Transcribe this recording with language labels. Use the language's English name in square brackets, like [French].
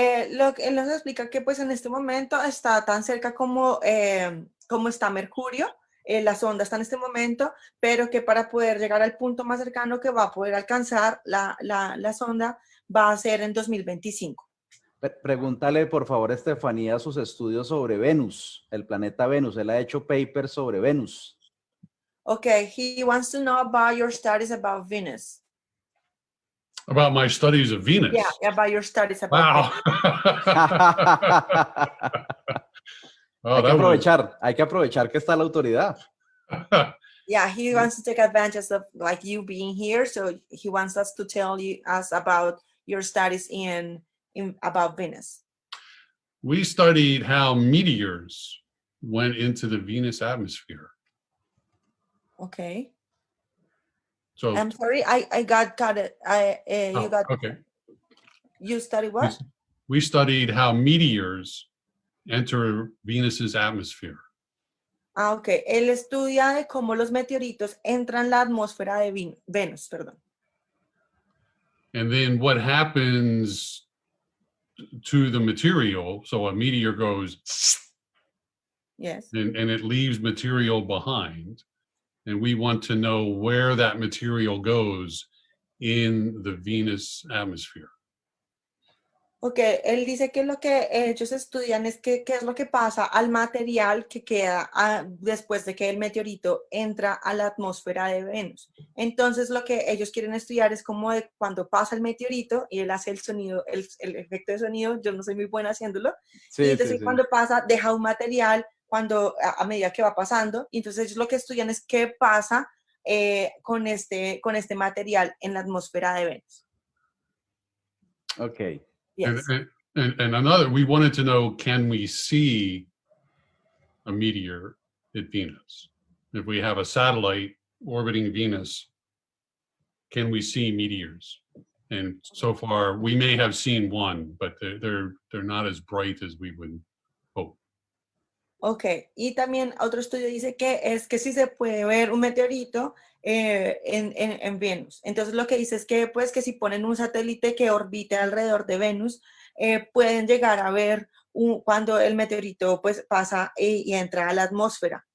[Spanish] Lo que él nos explica que pues en este momento está tan cerca como está Mercurio, la sonda está en este momento, pero que para poder llegar al punto más cercano que va a poder alcanzar la sonda va a ser en 2025. Pregúntale por favor, Estefanía, sus estudios sobre Venus, el planeta Venus. Él ha hecho papers sobre Venus. [English] Okay, he wants to know about your studies about Venus. About my studies of Venus. Yeah, about your studies about Venus. [Spanish] Hay que aprovechar que está la autoridad. [English] Yeah, he wants to take advantage of like you being here, so he wants us to tell us about your studies about Venus. We studied how meteors went into the Venus atmosphere. Okay. So I'm sorry, I got it. You got okay. You studied what? We studied how meteors enter Venus's atmosphere. Ah, okay. [Spanish] Él estudia de cómo los meteoritos entran en la atmósfera de Venus, perdón. [English] And then what happens to the material? So a meteor goes, yes, and it leaves material behind. And we want to know where that material goes in the Venus atmosphere. [Spanish] Okay, él dice que lo que ellos estudian es qué es lo que pasa al material que queda después de que el meteorito entra a la atmósfera de Venus. Entonces lo que ellos quieren estudiar es cómo cuando pasa el meteorito y él hace el sonido, el efecto de sonido, yo no soy muy buena haciéndolo, Sí, y entonces sí. cuando pasa deja un material a medida que va pasando, y entonces ellos lo que estudian es qué pasa con este material en la atmósfera de Venus. [English] Okay. Yes. And another, we wanted to know, can we see a meteor at Venus? If we have a satellite orbiting Venus, can we see meteors? And so far, we may have seen one, but they're not as bright as we would hope. [Spanish] Ok, y también otro estudio dice que sí se puede ver un meteorito en Venus. Entonces lo que dice es que pues que si ponen un satélite que orbite alrededor de Venus, pueden llegar a ver cuando el meteorito pues pasa y entra a la atmósfera.